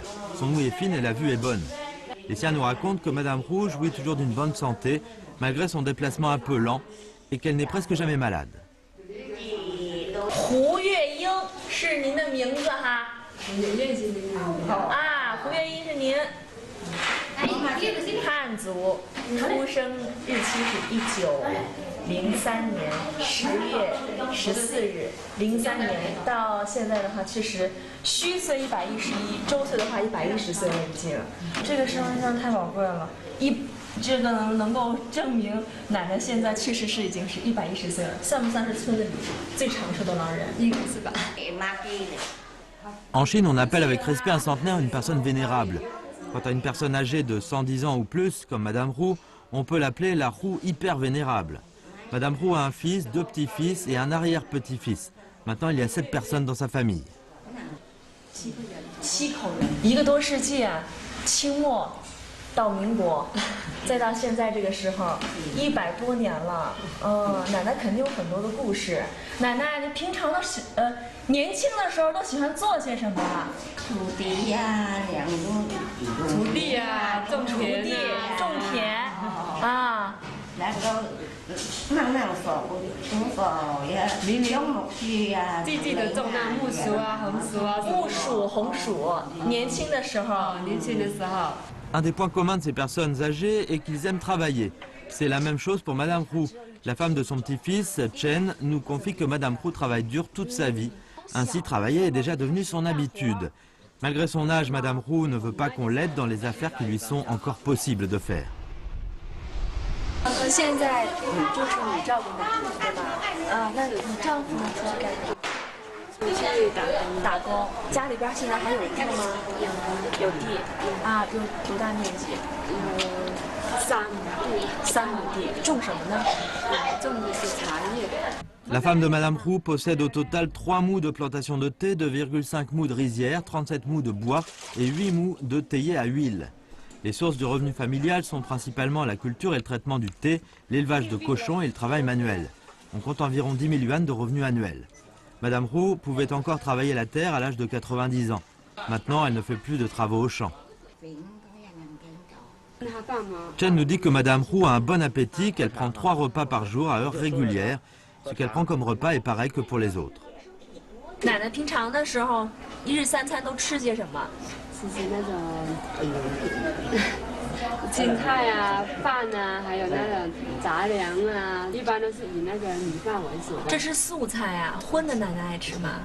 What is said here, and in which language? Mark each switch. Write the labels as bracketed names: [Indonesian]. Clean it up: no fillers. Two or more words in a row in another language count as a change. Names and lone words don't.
[French] Son ouïe est fine et la vue est bonne. Les siens nous racontent que Madame Hu jouit toujours d'une bonne santé, malgré son déplacement un peu lent, et qu'elle n'est presque jamais malade. Hu Yeying, c'est votre nom, ha? Ah, Hu Yeying, c'est vous. [Chinese] 汉族，出生日期是1903年10月14日，03年到现在的话，其实虚岁111，周岁的话110岁了已经。这个身份证太宝贵了，这个能够证明奶奶现在确实是已经是110岁了，算不算是村子里最长寿的老人？应该是吧。 [French] En Chine, on appelle avec respect un centenaire une personne vénérable. Quant à une personne âgée de 110 ans ou plus, comme Madame Hu, on peut l'appeler la Hu hyper vénérable. Madame Hu a un fils, 2 petits-fils et un arrière-petit-fils. Maintenant, il y a 7 personnes dans sa famille. [Chinese] 7 口人，1个多世纪啊，清末到民国，再到现在这个时候，100多年了。奶奶肯定有很多的故事。奶奶，你平常都年轻的时候都喜欢做些什么？土地呀，土地呀，种田啊。那个种草呀，种木须呀。记得种那木薯啊、红薯啊。木薯、红薯，年轻的时候。 [French] Un des points communs de ces personnes âgées est qu'ils aiment travailler. C'est la même chose pour Madame Hu. La femme de son petit-fils, Chen, nous confie que Madame Hu travaille dur toute sa vie. Ainsi, travailler est déjà devenu son habitude. Malgré son âge, Madame Hu ne veut pas qu'on l'aide dans les affaires qui lui sont encore possibles de faire. [Chinese] 现在就是你照顾奶奶对吧？那你丈夫呢？你去打工，家里边现在还有地吗？有地啊，有多大面积？3亩地，种什么呢？种的是茶叶。 [French] La femme de Madame Roux possède au total 3 mous de plantation de thé, 2,5 mous de rizière, 37 mous de bois et 8 mous de théier à huile. Les sources de revenus familiales sont principalement la culture et le traitement du thé, l'élevage de cochons et le travail manuel. On compte environ 10 000 yuan de revenus annuels. Madame Roux pouvait encore travailler la terre à l'âge de 90 ans. Maintenant, elle ne fait plus de travaux au champ. Chen nous dit que Madame Roux a un bon appétit, qu'elle prend 3 repas par jour à heure régulière. Ce qu'elle prend comme repas est pareil que pour les autres. [Chinese] 奶奶平常的时候，1日3餐都吃些什么？吃那种青菜啊、饭啊，还有那种杂粮啊，一般都是以那个米饭为主的。这是素菜啊，荤的奶奶爱吃吗？